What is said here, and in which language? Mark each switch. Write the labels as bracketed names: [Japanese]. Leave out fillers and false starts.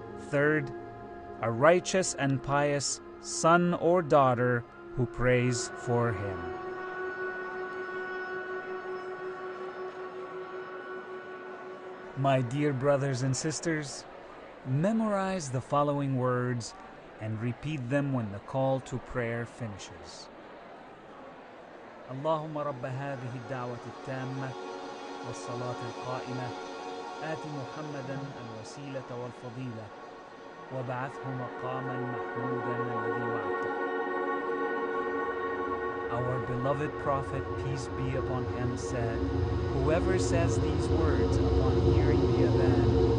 [English] Third, a righteous and pious son or daughter who prays for him. My dear brothers and sisters, memorize the following words and repeat them when the call to prayer finishes. [Arabic] اللهم رب هذه الدعوة التامة والصلاة القائمة آت محمدا الوسيلة والفضيلة وابعثه مقاما محمودا الذي وعدته. [English] Our beloved Prophet, peace be upon him, said, whoever says these words upon hearing the adhan